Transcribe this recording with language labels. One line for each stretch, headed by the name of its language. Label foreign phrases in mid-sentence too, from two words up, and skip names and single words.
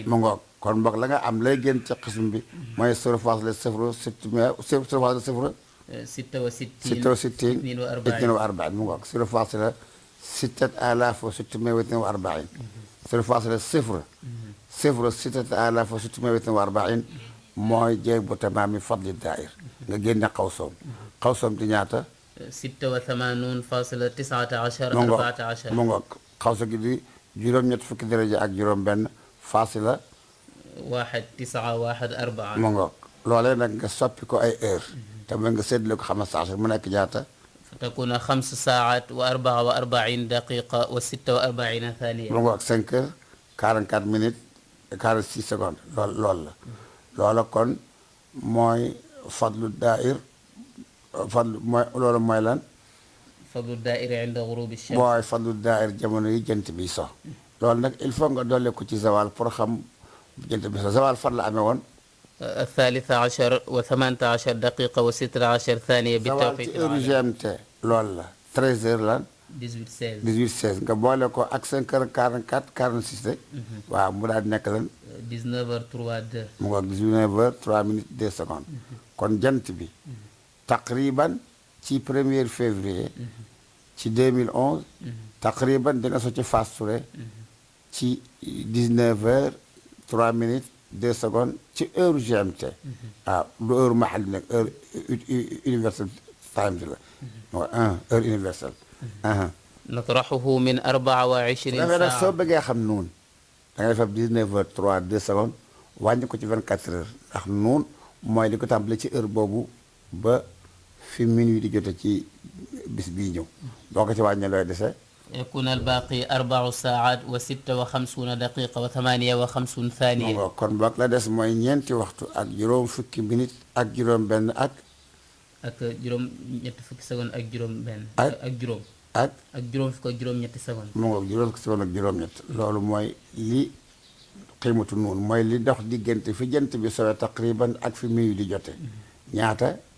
Wolof: mu ngoog kon boog la nga am lay génn ci xism bi mooy 0 faasila 0 66 42 mu ngoog 0 faasila 6642 0 faasila 0 0 6642 mooy jéeg bu tamaami
Arabic: فضل الدائرة
Wolof: nga génne xawsoom xawsoom di ñaata 86,19 mu ngoog xawsa gi di juróom-ñett fukki daraja ak juróom-benn faasila 1914 mu ngoog loolee nag nga soppi ko ay heure te mooy nga séddale ko 15 mu nekk ñaata
Arabic: فتكون 5 ساعات و44 دقيقة و46 ثانية
Wolof: mu ngoog
French: 5 heures 44 minutes et 46 secondes
Wolof: loolu la loola kon mooy
Arabic: فضل الدائرة
Wolof: fadlu mooy loolu mooy lan
Arabic: فضل الدائرة عند غروب الشمس
Wolof: mooy
Arabic: فضل الدائرة
Wolof: jamono yi jant bi so loolu nag
French: il faut
Wolof: nga dolle ko ci zawal pour xam jant bi so zawal fan la amee woon
Arabic: 13 و18 دقيقة و16 ثانية
Wolof: zawal
Arabic: بالتوقيت
Wolof: ci heure
Arabic: العالمي
Wolof: GMT loolu la 13 heures lan 18 18 16 nga boole ko ak 5 heures 44 46 rek waaw mu daal di nekk lan 19h32 mu ngoog
French: 19 heures 3 minutes 2 secondes
Wolof: kon jant bi taqriban ci 1er février ci 2011 taqriban dina so ci Fass Touré ci
French: 19 heures 3 minutes 2 secondes
Wolof: ci heure GMT waaw du heure mahal nag heure
English: universal time
Wolof: bi la
French: heure universelle
Arabic: نطرحه من 24
Wolof: dafay nag soo
Arabic: ساعة
Wolof: bëggee xam nuun da ngay def 19 heures 3 2 secondes wàññi ko ci 24 heures ndax nuun mooy li ko tàmbale ci heure boobu ba fi minuit di jote ci bis bii ñëw boo ko ci wàññee looy dese
Arabic: يكون الباقي 4 ساعات و56 دقيقة و58
Wolof: mu
Arabic: ثانية
Wolof: ngo kon boog la des mooy ñeenti waxtu ak juróom fukki minute ak juróom benn ak ak juróom ñetti fukki seconde ak juróom benn Ak- ak juróom ak ak juróom fukk ak juróom ñetti seconde mu ngo juróom fukki seconde ak juróom-ñett loolu mooy li xiimatu nuun mooy li dox diggante fi jant bi sowee taqriban ak fi minuit di jote ñaata